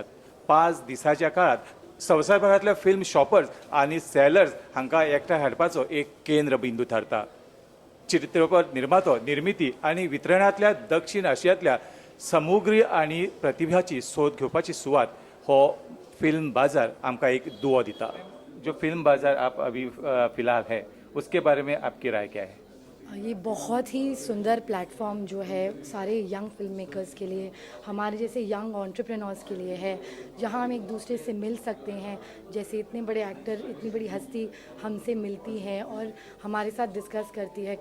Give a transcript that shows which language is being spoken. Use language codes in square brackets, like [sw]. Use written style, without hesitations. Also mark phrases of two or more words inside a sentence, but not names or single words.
[kok] 5 दिसाच्या काळात संवसारभरातल्या [en] film shoppers [kok] आणि सेलर्स हांकां एकठांय हाडपाचो एक केंद्र बिंदू थारता. चित्रपट निर्मातो निर्मिती आणि वितरणातल्या दक्षिण आशियांतल्या सामुग्री आणि प्रतिभाची सोद घेवपाची सुवात हो फिल्म बाजार आमकां एक दुओ दिता. [hi] जो फिल्म बाजार आप अभी फिलहाल है उसके बारे में आपकी राय क्या है? ये बहुत ही सुंदर प्लेटफॉर्म जो है सारे [en] young film makers [hi] के लिए, हमारे जैसे [en] young entrepreneurs [hi] के लिए है, जहां हम एक दूसरे से मिल सकते हैं. जैसे इतने बड़े एक्टर, इतनी बड़ी हस्ती हमसे मिलती है और हमारे साथ डिस्कस करती है.